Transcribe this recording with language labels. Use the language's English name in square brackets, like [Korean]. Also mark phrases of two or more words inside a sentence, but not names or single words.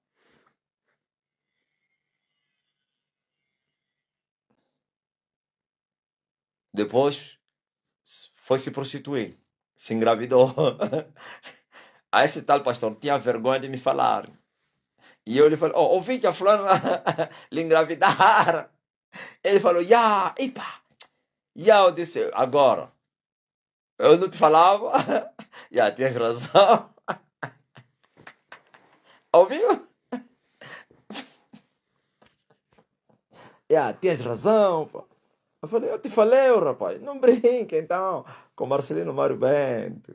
[Portuguese] Depois foi se prostituir, se engravidou. Aí esse tal pastor tinha vergonha de me falar. E eu lhe falei, oh, ouvi que a fulana lhe engravidaram. Ele falou, ya, epa. Ya, eu disse, agora, eu não te falava? Ya, tens razão. Ouviu? Ya, tens razão, pá. Eu falei, eu te falei, ô, rapaz, não brinque então com Marcelino Mário Bento.